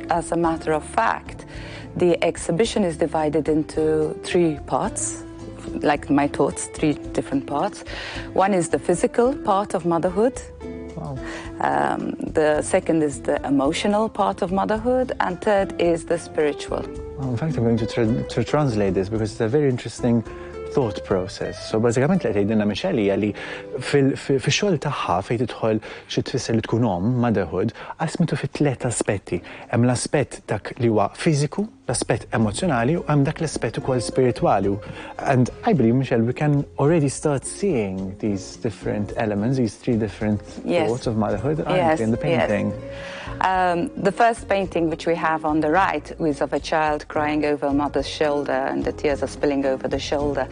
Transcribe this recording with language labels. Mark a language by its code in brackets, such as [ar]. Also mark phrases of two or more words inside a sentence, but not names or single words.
[en] As a matter of fact, the exhibition is divided into 3 parts, like my thoughts, 3 different parts. One is the physical part of motherhood. Wow. The second is the emotional part of motherhood, and third is the spiritual. Well, in fact, I'm going to translate this because it's a very interesting thought process. [mt] So bażikament li qed tgħidilna Michelle hija li fix-xogħol tagħha fejn tidħol xi tfisser li tkun motherhood, qasmitu fi 3 aspetti. Hemm l-aspett dak li huwa fiżiku, l-aspett emozjonali u hemm dak l-aspett ukoll spiritwali. [en] And I believe, Michelle, we can already start seeing these different elements, these 3 different thoughts of motherhood, aren't we, in the painting? Yes. The first painting, which we have on the right, is of a child crying over a mother's shoulder, and the tears are spilling over the shoulder.